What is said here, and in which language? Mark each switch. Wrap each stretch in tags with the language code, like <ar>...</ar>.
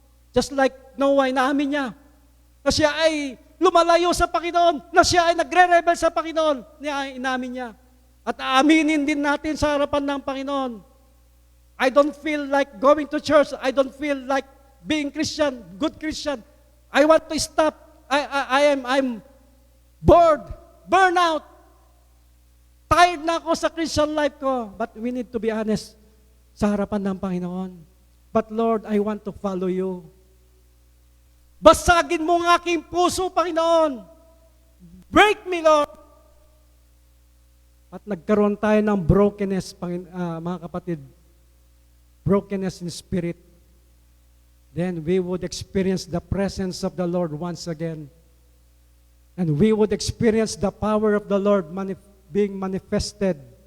<en>Just like Noah,</en> <tl>inaamin niya na siya ay lumalayo sa Panginoon, na siya ay nagre-rebel sa Panginoon. Inaamin niya. At aaminin din natin sa harapan ng Panginoon.</tl> <en>I don't feel like going to church. I don't feel like being Christian, good Christian. I want to stop. I'm bored, burnout. Tired</en> <tl>na ako sa</tl> <en>Christian life ko. But we need to be honest</en> <tl>sa harapan ng Panginoon.</tl> <en>But Lord, I want to follow you.</en> <tl>Basagin mo ang aking puso, Panginoon.</tl> <en>Break me, Lord.</en> <tl>At nagkaroon tayo ng brokenness, mga kapatid.</tl> <en>Brokenness in spirit. Then we would experience the presence of the Lord once again. And we would experience the power of the Lord being manifested.</en>